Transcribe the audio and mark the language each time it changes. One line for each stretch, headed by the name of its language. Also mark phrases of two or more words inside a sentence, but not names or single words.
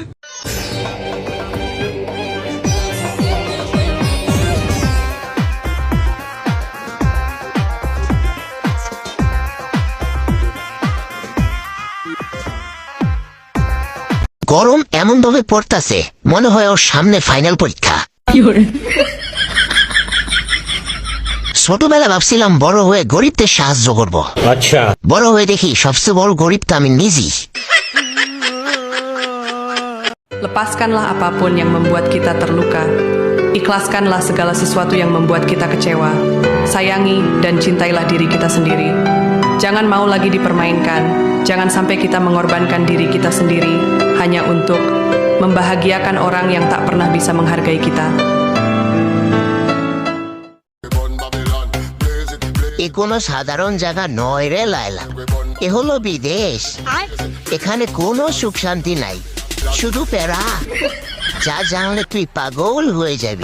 Bangla: গরম এমন ভাবে পড়তাছে মনে হয় ওর সামনে ফাইনাল পরীক্ষা। ছোটবেলা ভাবছিলাম বড় হয়ে গরিবদের সাহায্য করব, আচ্ছা বড় হয়ে দেখি সবচেয়ে বড় গরিব তো আমি নিজেই।
Indonesian: Lepaskanlah apapun yang membuat kita terluka. Ikhlaskanlah segala sesuatu yang membuat kita kecewa. Sayangi dan cintailah diri kita sendiri. Jangan mau lagi dipermainkan. Jangan sampai kita mengorbankan diri kita sendiri hanya untuk membahagiakan orang yang tak pernah bisa menghargai kita.
Bangla: এ কোনো সাধারণ জায়গা নয় রে লায়লা, এ হলো বিদেশ। এখানে কোনো সুখ শান্তি নাই, শুধু প্যারা। যা জানলে তুই পাগল হয়ে যাবি।